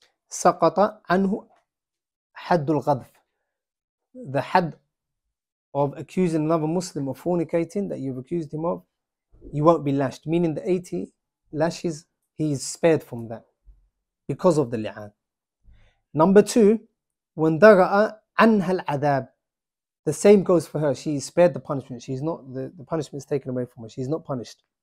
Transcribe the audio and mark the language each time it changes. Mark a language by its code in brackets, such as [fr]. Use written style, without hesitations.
[ar] سَقَطَ عَنْهُ حَدُّ الْغَضْفِ. [en] The had of accusing another Muslim of fornicating that you've accused him of, you won't be lashed. Meaning the 80 lashes, he is spared from that because of the li'an. Number 2, [ar] وَانْدَرَأَ عَنْهَا الْعَذَابِ. [en] The same goes for her. She is spared the punishment. She's not, the punishment is taken away from her. She's not punished.